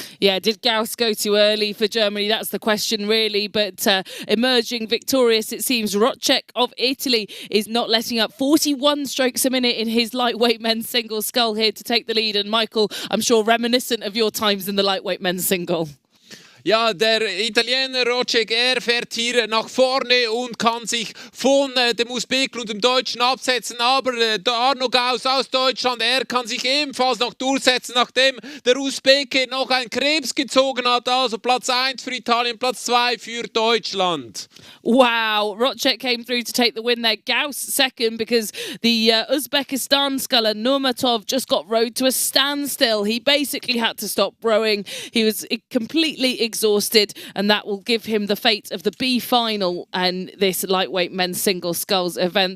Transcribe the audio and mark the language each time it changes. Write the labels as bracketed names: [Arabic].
[English] Yeah, did Gauss go too early for Germany? That's the question, really. But emerging victorious, it seems. Rocek of Italy is not letting up. 41 strokes a minute in his lightweight men's single scull here to take the lead. And Michael, I'm sure reminiscent of your times in the lightweight men's single. [German] Ja, der Italiener Rocek, er fährt hier nach vorne und kann sich von dem Usbeken und dem Deutschen absetzen. Aber der Arno Gauss aus Deutschland, er kann sich ebenfalls noch durchsetzen, nachdem der Usbeke noch einen Krebs gezogen hat. Also Platz 1 für Italien, Platz 2 für Deutschland. [English] Wow, Rocek came through to take the win there. Gauss second because the Uzbekistan sculler Nurmatov just got rowed to a standstill. He basically had to stop rowing. He was completely exhausted, and that will give him the fate of the B final and this lightweight men's single sculls event.